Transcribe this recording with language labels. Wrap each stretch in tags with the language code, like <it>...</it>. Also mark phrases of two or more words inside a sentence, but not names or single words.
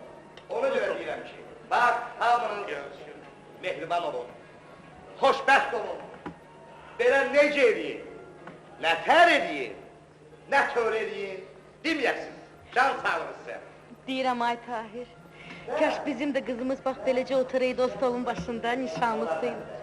<az>Onu görə deyirəm ki, bax, hamınız mehriban olun, xoşbəxt olun. Belə necə eləyin, nətər eləyin, nə tör eləyin, deməyəsiniz, can sağlığı sizə.</az> <tr>Deyirəm ay Tahir, kaş bizim de kızımız bak böylece oturaydı o stolun başında nişanlısıydı.</tr>